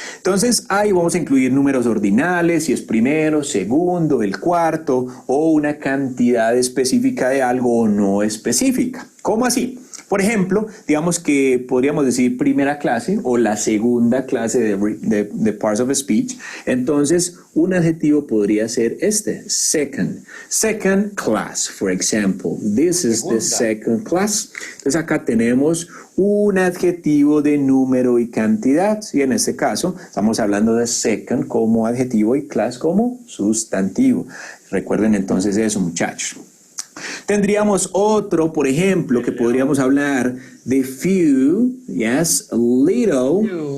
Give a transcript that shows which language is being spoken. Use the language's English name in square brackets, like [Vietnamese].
[Spanish] Entonces ahí vamos a incluir números ordinales, si es primero, segundo, el cuarto, o una cantidad específica de algo o no específica. ¿Cómo así? Por ejemplo, digamos que podríamos decir primera clase o la segunda clase de Parts of Speech. Entonces, un adjetivo podría ser este, second. [English] Second class, for example. This is the second class. [Spanish] Entonces, acá tenemos un adjetivo de número y cantidad. Y en este caso, estamos hablando de second como adjetivo y class como sustantivo. Recuerden entonces eso, muchachos. Tendríamos otro, por ejemplo, que podríamos hablar de few, yes, little.